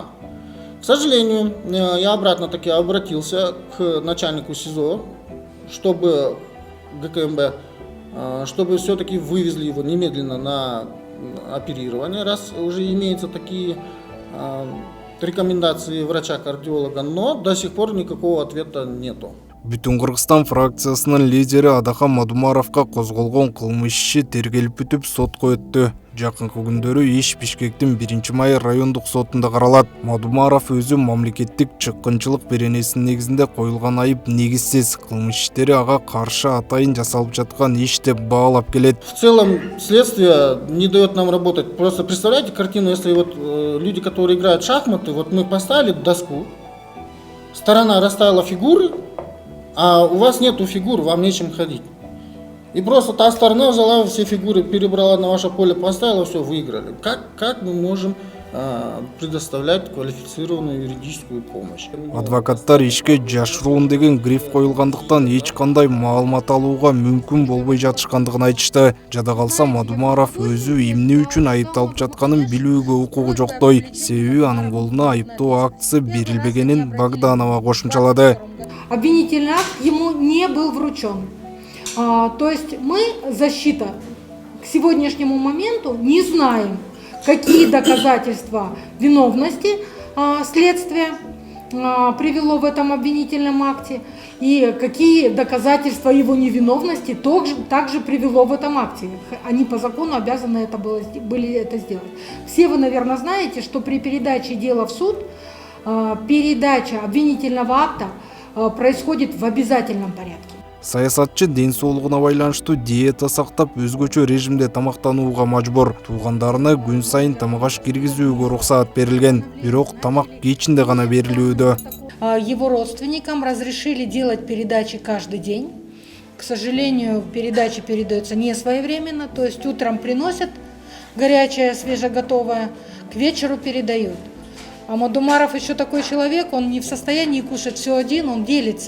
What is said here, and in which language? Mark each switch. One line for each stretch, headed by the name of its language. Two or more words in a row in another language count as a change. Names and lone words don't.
Russian: К сожалению, я обратно-таки обратился к начальнику СИЗО, чтобы ГКМБ, чтобы все-таки вывезли его немедленно на оперирование, раз уже имеются такие рекомендации врача-кардиолога, но до сих пор никакого ответа нету.
Kyrgyz: Бүтүн Кыргызстан фракциясынын лидери Адахан Мадумаровго козголгон кылмыш иши тергелип бүтүп сотко өттү. Жакынкы күндөрү иш Бишкектин 1-Майыр райондук сотунда каралат. Мадумаров өзү мамлекеттик чыккынчылык беренесинин негизинде коюлган айып негизсиз, кылмыш иштери ага каршы атайын жасалып жаткан иш деп баалап келет.
Russian: В целом следствие не дает нам работать. Просто представляете картину, если вот люди, которые играют в шахматы, вот мы поставили доску, сторона расставила фигуры, а у вас нету фигур, вам нечем ходить. И просто та сторона взяла все фигуры, перебрала на ваше поле, поставила, все, выиграли. Как мы можем предоставлять квалифицированную юридическую помощь?
Kyrgyz: Адвокаттар ишке жашыруун деген гриф коюлгандыктан эч кандай маалымат алууга мүмкүн болбой жатышкандыгын айтышты. Жада калса Мадумаров өзү эмне үчүн айыпталып жатканын билүүгө укугу жоктой. Себеби анын колуна айыптоо актысы берилбегенин Богданова кошумчалады.
Russian: Обвинительный акт ему не был вручен. То есть мы, защита, к сегодняшнему моменту не знаем, какие доказательства виновности следствия привело в этом обвинительном акте и какие доказательства его невиновности также привело в этом акте. Они по закону обязаны были это сделать. Все вы, наверное, знаете, что при передаче дела в суд передача обвинительного акта происходит в обязательном порядке.
Kyrgyz: Саясатчы ден соолугуна байланыштуу диета сактап өзгөчө режимде тамактанууга мажбур. Туугандарына күн сайын тамак аш киргизүүгө рухсат берилген, бирок тамак кечинде гана берилүүдө.
Russian: Его родственникам разрешили делать передачи каждый день. К сожалению, передачи передаются не своевременно, то есть утром приносят горячее, свежеготовое, к вечеру передают. А Мадумаров еще такой человек, он не в состоянии кушать все один, он делится.